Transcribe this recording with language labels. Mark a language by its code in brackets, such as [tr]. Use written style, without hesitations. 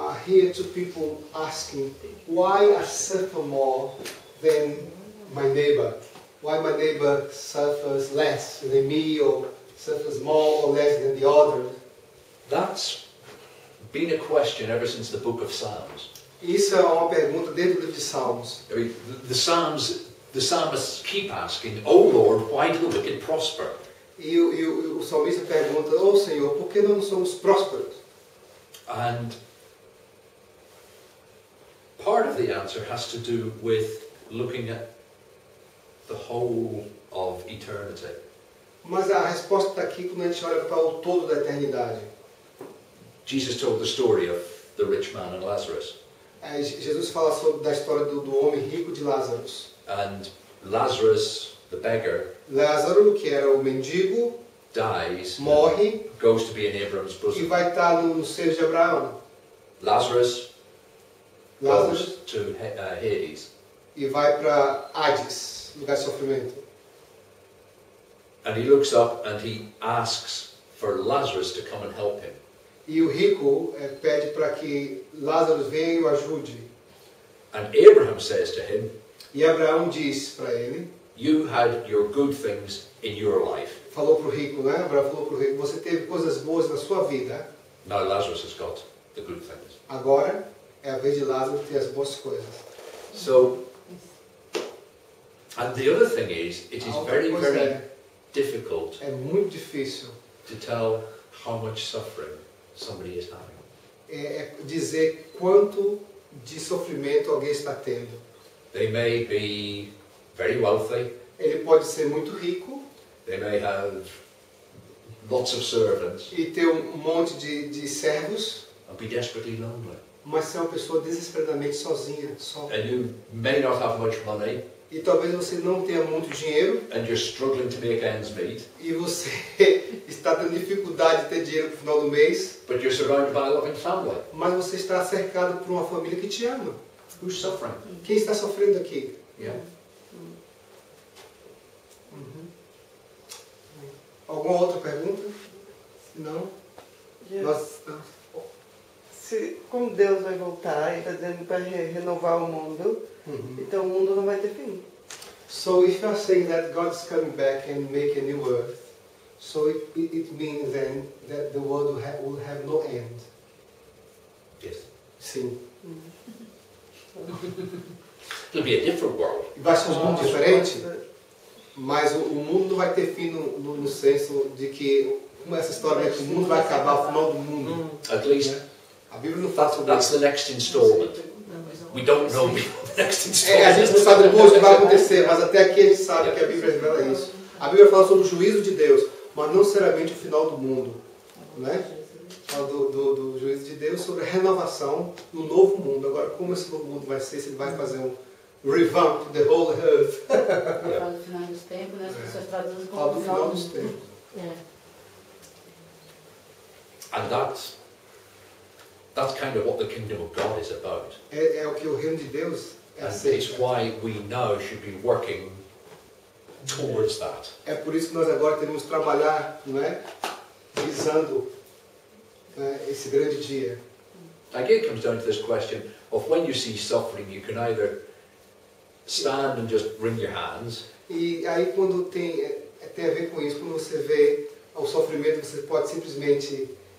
[en] hear to people asking, why I suffer more than my neighbor? why my neighbor suffers less than me, or suffers more or less than the other. That's been a question ever since the book of Psalms. [pt] Isso é uma pergunta desde o livro de Salmos. [en] I mean, the psalmists keep asking, "Oh Lord, why do the wicked prosper?" [pt] E o salmista pergunta, Senhor, por que não somos prósperos? [en] And part of the answer has to do with looking at the whole of eternity. [pt] Mas a resposta está aqui quando a gente olha para o todo da eternidade. [en] Jesus told the story of the rich man and Lazarus. [pt] Jesus fala da história do homem rico de Lázaro. [en] And Lazarus, the beggar, [pt] Lázaro, que era o mendigo, [en] dies, [pt] morre [en] goes to be in Abraham's [pt] e [en] bosom. [pt] vai estar no seio de Abraão. [en] Lazarus goes to Hades. [pt] E vai para Hades, lugar de sofrimento. [en] And he looks up and he asks for Lazarus to come and help him. [pt] E o rico pede para que Lázaro venha e o ajude. [en] And Abraham says to him, [pt] E Abraão diz para ele, [en] "You had your good things in your life. [pt] falou para o rico, né? Abraão falou para o rico, você teve coisas boas na sua vida, [en] Now Lazarus has got the good things." [pt] agora é a vez de Lázaro ter as boas coisas. [en] So, and the other thing is, it is [pt] A outra [en] very, [pt] coisa [en] very difficult [pt] é muito difícil [en] to tell how much suffering somebody is having. [pt] é dizer quanto de sofrimento alguém está tendo. [en] They may be very wealthy, [pt] Ele pode ser muito rico [en] they may have lots of servants, [pt] e ter um monte de servos, [en] and be desperately lonely. [pt] mas ser uma pessoa desesperadamente sozinha, só. [en] And you may not have much money, [pt] E talvez você não tenha muito dinheiro [en] and you're struggling to make ends meet, [pt] e você está tendo dificuldade de ter dinheiro no final do mês, [en] but you're surrounded by a loving family. [pt] mas você está cercado por uma família que te ama. [en] Who's suffering? [pt] Quem está sofrendo aqui? [en] Yeah. [pt] Alguma outra pergunta? Se não, nós... Como Deus vai voltar e está dizendo para renovar o mundo, então o mundo não vai ter fim. [en] So if you are saying that God is coming back and make a new earth, so it means then that the world will have no end. Yes. [pt] Sim. [en] It'll be a different world. [pt] Vai ser um mundo diferente, mas o mundo não vai ter fim no senso de que, como essa história é que o mundo vai acabar ao final do mundo. [en] At least [pt] A Bíblia não fala sobre [en] that's [pt] isso. [en] the next installment. We don't know the next [pt] A gente [en] installment. [pt] não sabe depois o que vai acontecer, mas até aqui a gente sabe que a Bíblia revela isso. A Bíblia fala sobre o juízo de Deus, mas não necessariamente o final do mundo. Né? Fala do juízo de Deus sobre a renovação no novo mundo. Agora, como esse novo mundo vai ser, se ele vai fazer um [en] revamp the whole earth. [pt] Fala do final dos tempos, né? As pessoas traduzem como Fala do final dos tempos. [en] And that's kind of what the kingdom of God is about. [pt] É o que o reino de Deus é [en] And [pt] aceito. [en] it's why we now should be working towards that. [pt] É por isso que nós agora temos que trabalhar, não é? Visando esse grande dia. [en] Again, it comes down to this question of when you see suffering, you can either stand and just wring your hands, [pt] E aí quando tem a ver com isso, quando você vê o sofrimento, você pode simplesmente